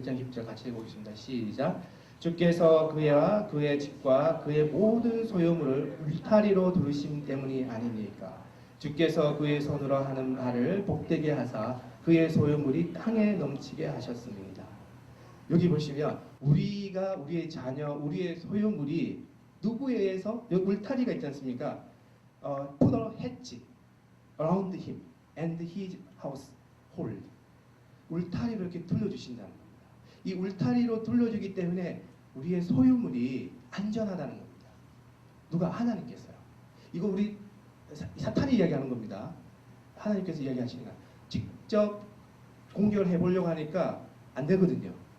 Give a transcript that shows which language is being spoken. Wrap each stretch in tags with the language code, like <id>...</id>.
<ko>1장 10절 같이 읽어보겠습니다. 시작. 주께서 그와 그의 집과 그의 모든 소유물을 울타리로 두르심 때문이 아니니까. 주께서 그의 손으로 하는 말을 복되게 하사 그의 소유물이 땅에 넘치게 하셨습니다. 여기 보시면 우리의 자녀, 우리의 소유물이 누구에 의해서 여기 울타리가 있지 않습니까?</ko> <en>Put a hedge around him and his household.</en> <ko>울타리로 이렇게 둘러주신다는 겁니다. 이 울타리로 둘러주기 때문에 우리의 소유물이 안전하다는 겁니다. 누가? 하나님께서요. 이거 우리 사탄이 이야기하는 겁니다. 하나님께서 이야기하시는 거예요. 직접 공격을 해보려고 하니까 안 되거든요.</ko>